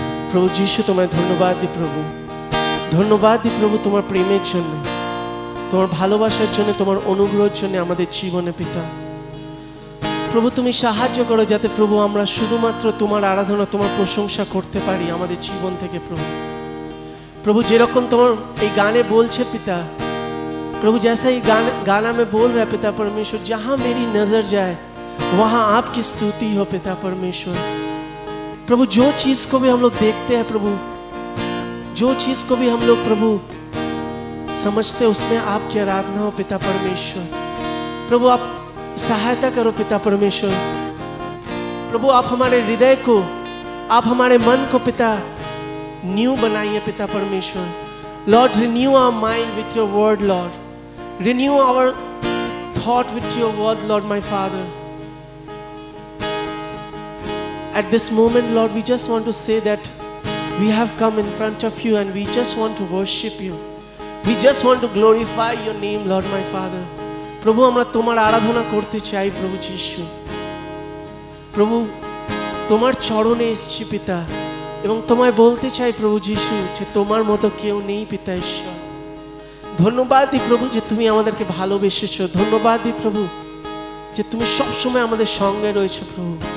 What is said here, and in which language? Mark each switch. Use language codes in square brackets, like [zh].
[bn] প্রভু যিশু তোমায় ধন্যবাদ দিই প্রভু, ধন্যবাদ দিই প্রভু তোমার প্রেমের জন্য, তোমার ভালোবাসার জন্য, তোমার অনুগ্রহের জন্য আমাদের জীবনে পিতা। প্রভু তুমি সাহায্য করো যাতে প্রভু আমরা শুধুমাত্র তোমার আরাধনা, তোমার প্রশংসা করতে পারি আমাদের জীবন থেকে প্রভু। [hi] प्रभु जेरकम तुम गाने बोल छे पिता, प्रभु जैसा ही गाना में बोल रहा है पिता परमेश्वर, जहाँ मेरी नजर जाए वहाँ आपकी स्तुति हो पिता परमेश्वर। प्रभु जो चीज को भी हम लोग देखते हैं प्रभु, जो चीज को भी हम लोग प्रभु समझते हैं उसमें आपकी आराधना हो पिता परमेश्वर। प्रभु आप सहायता करो पिता परमेश्वर। प्रभु आप हमारे हृदय को, आप हमारे मन को पिता न्यू बनाइए पिता परमेश्वर। [en] Lord renew our mind with your word Lord, renew our thought with your word Lord my Father. At this moment Lord, we just want to say that we have come in front of you and we just want to worship you, we just want to glorify your name Lord my Father। [bn] प्रभु আমরা তোমার আরাধনা করতে চাই প্রভু যিশু। প্রভু তোমার চরণে এসেছি পিতা এবং তোমায় বলতে চাই প্রভু যিশু যে তোমার মতো কেউ নেই পিতা ঈশ্বর। ধন্যবাদ দিই প্রভু যে তুমি আমাদেরকে ভালোবেসেছো, ধন্যবাদ দিই প্রভু যে তুমি সব সময় আমাদের সঙ্গে রয়েছো প্রভু।